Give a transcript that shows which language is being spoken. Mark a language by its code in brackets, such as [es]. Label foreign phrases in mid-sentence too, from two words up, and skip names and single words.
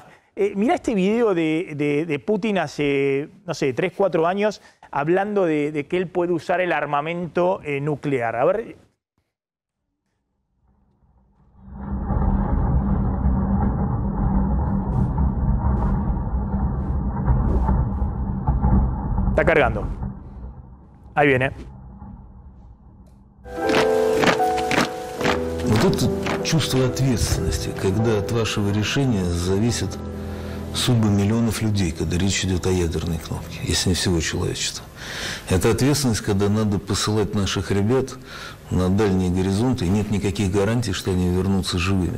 [es] Mirá este video de Putin hace, no sé, 3, 4 años, hablando de que él puede usar el armamento nuclear. A ver... Está cargando. Ahí viene. [ru] Вот это чувство ответственности, когда от вашего решения зависит судьбы миллионов людей, когда речь идет о ядерной кнопке, если не всего человечества. Это ответственность, когда надо посылать наших ребят на дальние горизонты, и нет никаких гарантий, что они вернутся живыми.